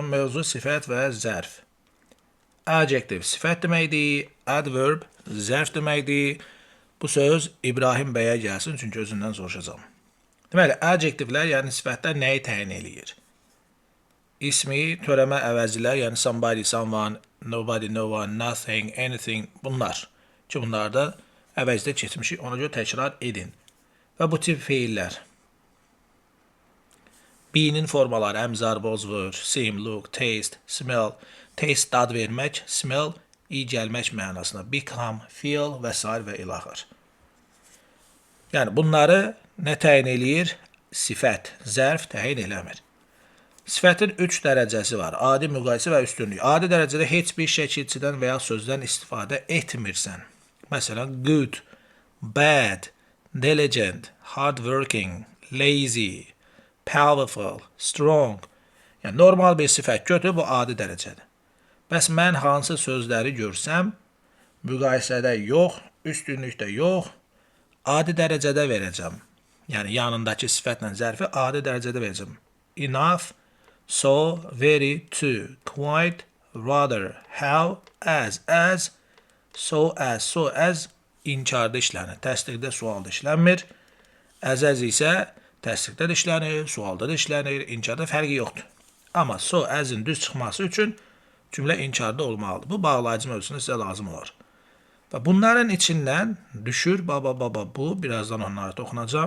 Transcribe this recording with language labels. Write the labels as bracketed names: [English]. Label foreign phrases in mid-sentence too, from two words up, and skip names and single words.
[Azerbaijani] Mövzu sifət və zərf. Adjective sifət deməkdir, adverb zərf deməkdir. Bu söz İbrahim bəyə gəlsin, çünki özündən soruşacağam. Deməli, adjectivelər, yəni sifətlər nəyi təyin eləyir? İsmi, törəmə əvəzilər, yəni [English] somebody, someone, nobody, no one, nothing, anything, [Azerbaijani] bunlar. Ki, bunlarda əvəzdə keçmişik, ona görə təkrar edin. Və bu tip feillər. Be'nin formaları əmzar, bozvur, [English] seem, look, taste, smell. [Azerbaijani] Taste dad vermək, smell iyi gəlmək mənasına. [English] Become, feel [Azerbaijani] və s. və ilaxır. Yəni bunları nə təyin eləyir? Sifət, zərf təyin eləmir. Sifətin 3 dərəcəsi var. Adi, müqayisə və üstünlük. Adi dərəcədə heç bir şəkilçidən və ya sözdən istifadə etmirsən. Məsələn, [English] good, bad, diligent, hardworking, lazy, powerful, strong. [Azerbaijani] Yəni normal bir sifət götür, bu adi dərəcədir. Bəs mən hansı sözləri görsəm, müqayisədə yox, üstünlükdə yox, adi dərəcədə verəcəm. Yəni yanındakı sifətlə zərfi adi dərəcədə verəcəm. [English] Enough, so, very, to, quite, rather, how, as, so as [Azerbaijani] inkarda işlənir. Təsdiqdə, sualda işlənmir. Əz isə təsdiqdə də işlənir, sualda da işlənir, inkarda fərqi yoxdur. Amma so, az'in düz çıxması üçün cümlə inkarda olmalıdır. Bu bağlayıcı mövzusunda sizə lazım olur. Və bunların içindən düşür, bu, birazdan onları toxunacağım.